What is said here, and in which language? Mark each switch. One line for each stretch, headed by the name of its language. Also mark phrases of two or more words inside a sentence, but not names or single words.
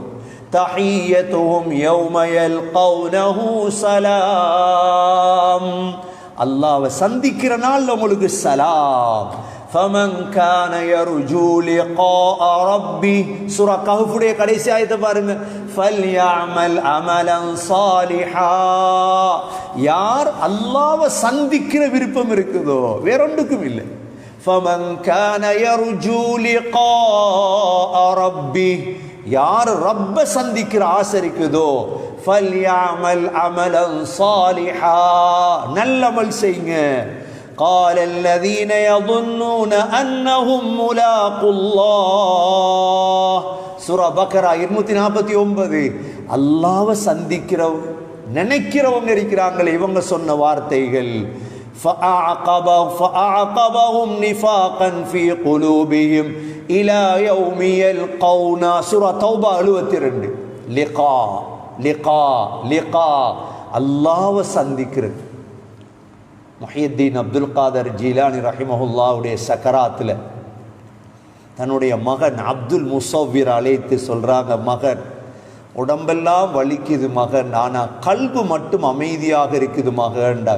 Arabic: تحيتهم يوم يلقونه سلام,
Tamil: அல்லாஹ்வை சந்திக்கிற நாள் உங்களுக்கு சலாம்.
Arabic: فمن كان يرجو لقاء ربي,
Tamil: சூரா கஹ்ஃபுடைய கடைசி ஆயத்தை பாருங்க.
Arabic: فليعمل عملا صالحا,
Tamil: யார் அல்லாஹ்வை சந்திக்கிற விருப்பம் இருக்குதோ வேற ஒன்றுக்கும் இல்லை.
Arabic: فمن كان يرجو لقاء ربه,
Tamil: யார் ரப்ப சந்திக்கிற ஆசை இருக்குதோ
Arabic: فليعمل عملا صالحا,
Tamil: நல்ல அமல் செய்யுங்க.
Arabic: قال الذين يظنون انهم ملاقو الله,
Tamil: சூரா பக்ரா 249. அல்லாஹ்வை சந்திக்கிறவங்க நினைக்கிறவங்க இருக்கிறாங்களே, இவங்க சொன்ன வார்த்தைகள்.
Arabic: فأعقبهم نفاقا في قلوبهم إلى يوم يلقونا,
Tamil: சூரா தௌபா 72.
Arabic: لقاء لقاء لقاء,
Tamil: அல்லாஹ்வை சந்திக்கிறது. முஹியுத்தீன் அப்துல் காதர் ஜீலானி ரஹிமஹுல்லாவுடைய சக்கராத்தில் தன்னுடைய மகன் அப்துல் முஸவ்விர் அழைத்து சொல்றாங்க, மகன் உடம்பெல்லாம் வலிக்குது மகன், ஆனா கல்பு மட்டும் அமைதியாக இருக்குது மகன்டார்.